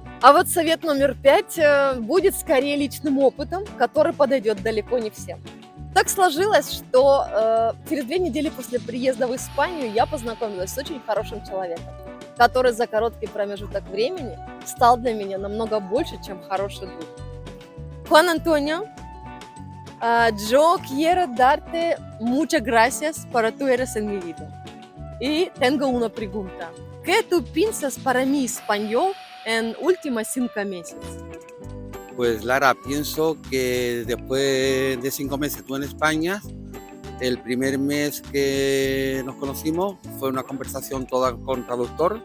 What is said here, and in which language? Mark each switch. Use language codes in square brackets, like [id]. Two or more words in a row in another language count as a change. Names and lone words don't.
[ru] А вот совет номер 5 будет скорее личным опытом, который подойдет далеко не всем. Так сложилось, что через 2 недели после приезда в Испанию я познакомилась с очень хорошим человеком. который за короткий промежуток времени стал для меня намного больше, чем хороший друг. [es] Juan Antonio, yo quiero darte muchas gracias por tu eres en mi vida. Y tengo una pregunta. ¿Qué tú piensas para mi español en últimos 5 meses? Pues Lara, pienso que después de 5 meses tú en España, el primer mes que nos conocimos fue una conversación toda con traductor.